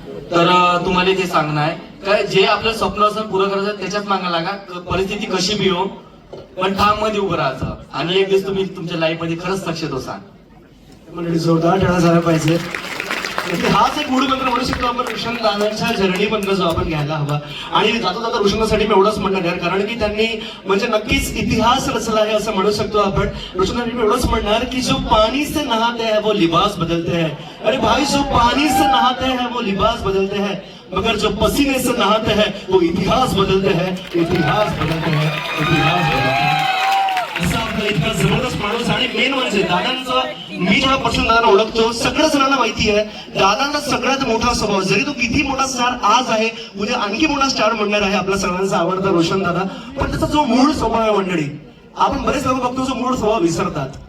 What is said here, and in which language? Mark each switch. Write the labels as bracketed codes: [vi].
[mr] तर तुम्हाला ते सांगणं आहे काय जे आपलं स्वप्न असं पुरं करायचं त्याच्यात मागा लागा, परिस्थिती कशी बी हो पण ठाम मध्ये उभं राहायचं आणि एक दिवस तुम्ही तुमच्या लाईफ मध्ये खरंच सक्सेस होसाल. म्हणजे जोरदार टाळा झाला पाहिजे. हाच एक मूळ मंत्र म्हणू शकतो आपण रोशन दादांच्या जर्नी मधनं जो आपण घ्यायला हवा. आणि जाता जाता रोशनसाठी मी एवढंच म्हणणार यार, कारण की त्यांनी म्हणजे नक्कीच इतिहास रचला आहे असं म्हणू शकतो आपण. रोशनसाठी मी एवढंच म्हणणार की [hi] जो पानी से नहाते हैं वो लिबास बदलते हैं. अरे भाई जो पानी से नहाते हैं वो लिबास बदलते हैं, मगर जो पसीने से नहाते हैं वो इतिहास बदलते हैं, इतिहास बदलते हैं, इतिहास बदलते हैं. [mr] असा आपला इतका जबरदस्त माणूस. आणि मेन म्हणजे दादांचं मी जेव्हा पर्सन दादांना ओळखतो सगळ्या जणांना माहिती आहे दादांना सगळ्यात मोठा स्वभाव, जरी तो किती मोठा स्टार आज आहे उद्या आणखी मोठा स्टार म्हणणार आहे आपल्या सगळ्यांचा आवडता रोशन दादा, पण त्याचा जो मूळ स्वभाव आहे मंडळी, आपण बरेच लोक बघतो जो मूळ स्वभाव विसरतात.